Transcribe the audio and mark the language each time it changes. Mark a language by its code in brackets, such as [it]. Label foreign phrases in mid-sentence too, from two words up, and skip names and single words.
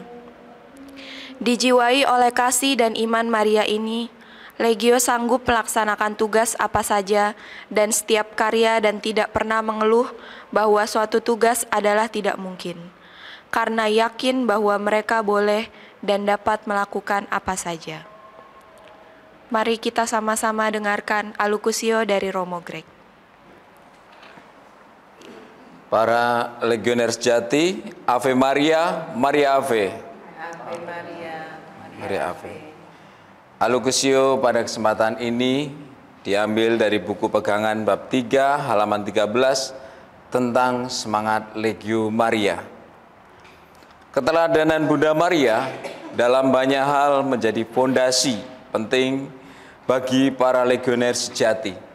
[id] Dijiwai oleh kasih dan iman Maria ini, Legio sanggup melaksanakan tugas apa saja dan setiap karya dan tidak pernah mengeluh bahwa suatu tugas adalah tidak mungkin, karena yakin bahwa mereka boleh dan dapat melakukan apa saja. Mari kita sama-sama dengarkan Alukutio dari Romo Greg. Para legioner sejati, [la] Ave Maria, Maria Ave. Ave Maria, Maria Ave. [id] Alukutio pada kesempatan ini diambil dari buku pegangan bab 3 halaman 13 tentang semangat Legio Maria. Keteladanan Bunda Maria dalam banyak hal menjadi fondasi penting bagi para legioner sejati.